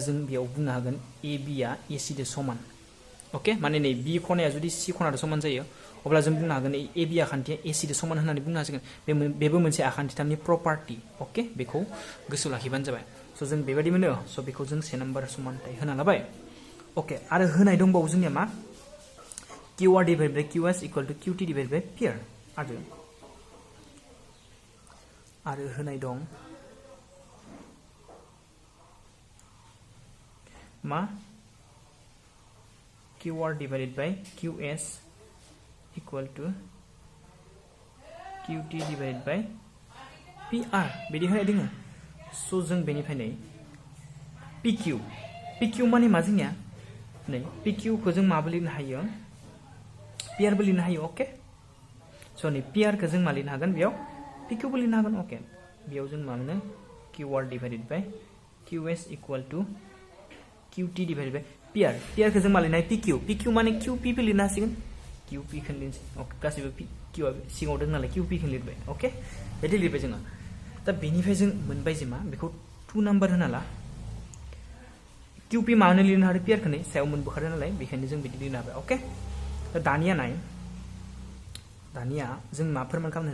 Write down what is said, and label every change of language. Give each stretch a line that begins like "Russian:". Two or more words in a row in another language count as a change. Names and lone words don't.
Bodo: जों बेयाव बुंनो हागोन AB आ AC दो समान ओके माने नै B खनाया जुदि C खनादो समान जायो अब्ला जों बुंनो हागोन AB आखान्थिया AC दो समान होननानै बुंनो हासिगोन बेबो मोनसे आखान्थिथामनि प्रपार्टि ओके बेखौ गोसोआव लाखिबानो जाबाय स जों बेबायदि मोनो स बेखौ जों 1 नाम्बार समानथाय होना लाबाय ओके आरो होनाय दंबावो जोंनिया मा
English: QR divided by QS equal to QT divided by PR
Bodo: आरो आरो होनाय दं मा
English: QR divided by QS equal to QT divided by PR
Bodo: बिदि होनाय दोङो स' जों बेनिफ्राय नै PQ माने मा जोंनिया नै PQ खौ जों माबो लिरनो हायो PR बो लिरनो हायो ओके स' नै PR खौ जों मा लिरनो हागोन बेयाव PQ बो लिरनो हागोन ओके बेयाव जों मा मोनो
English: QR divided by QS equal to QT divided by PR
Bodo: खौ जों मा लिरनो हायो PQ माने QP बो लिरनो हासिगोन QP खौ लिरनोसै ओके गासैबो Q आ सिङाव दं नालाय QP खौ लिरबाय ओके बिदि लिरबाय जोङो दा बेनिफ्राय जों मोनबाय जे मा बेखौ 2 नाम्बार होना ला QP मानो लिरनो हादों PR खौ नै सायाव मोनबोखादों नालाय बेखायनो जों बिदि लिरनो हाबाय ओके दा दानिया जों मा फोरमान खालामनो